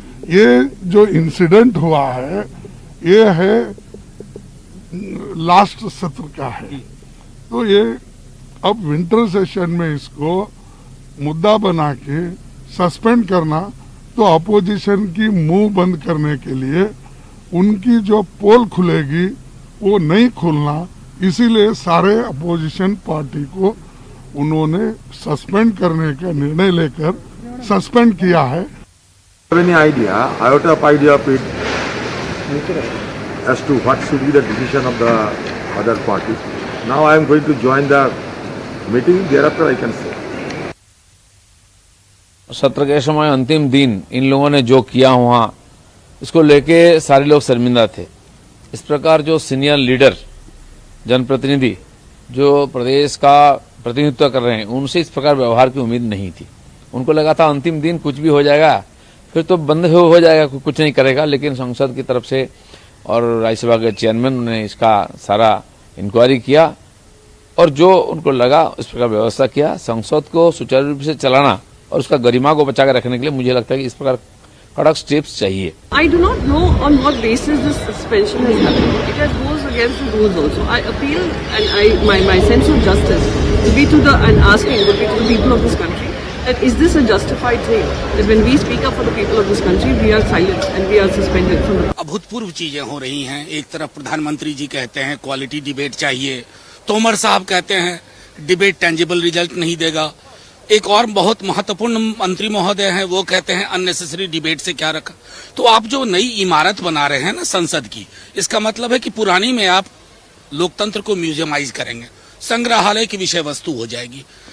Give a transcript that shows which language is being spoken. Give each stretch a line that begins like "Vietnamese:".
Hindi: ये जो इंसिडेंट हुआ है ये है लास्ट सत्र का है, तो ये अब विंटर सेशन में इसको मुद्दा बना के सस्पेंड करना तो अपोजिशन की मुंह बंद करने के लिए उनकी जो पोल खुलेगी वो नहीं खुलना, इसीलिए सारे अपोजिशन पार्टी को उन्होंने सस्पेंड करने का निर्णय लेकर सस्पेंड किया है।
English: Any idea? I have a idea of it as to what should be the decision of the other party. Now I am going to join the meeting. Thereafter I can say.
Hindi: सत्र के समय अंतिम दिन इन लोगों ने जो किया हुआ, इसको लेके सारे लोग शर्मिंदा थे। इस प्रकार जो सीनियर लीडर जनप्रतिनिधि जो प्रदेश का प्रतिनिधित्व कर रहे हैं, उनसे इस प्रकार व्यवहार की उम्मीद नहीं थी। उनको लगा था अंतिम दिन कुछ भी हो जाएगा, फिर तो बंद हो जाएगा, कुछ नहीं करेगा। लेकिन संसद की तरफ से और राज्यसभा के चेयरमैन ने इसका सारा इंक्वायरी किया और जो उनको लगा इस प्रकार व्यवस्था किया। संसद को सुचारू रूप से चलाना और उसका गरिमा को बचा कर रखने के लिए मुझे लगता है कि इस प्रकार कड़क स्टेप्स चाहिए।
English: I do not know on what basis this suspension has happened. It has goes against the rules also. I appeal and my sense of justice would be to the and asking would be to the people of this country that is this a justified thing that when we speak up for the people of this country we are silent and we are suspended from the
Hindi: अभूतपूर्व चीजें हो रही हैं। एक तरफ प्रधानमंत्री जी कहते हैं क्वालिटी डिबेट चाहिए, तोमर साहब कहते हैं डिबेट टेंजिबल रिजल्ट नहीं देगा। एक और बहुत महत्वपूर्ण मंत्री महोदय हैं, वो कहते हैं अननेसेसरी डिबेट से क्या रखा। तो आप जो नई इमारत बना रहे हैं ना संसद की, इसका मतलब है कि पुरानी में आप लोकतंत्र को म्यूजियमाइज करेंगे, संग्रहालय की विषय वस्तु हो जाएगी।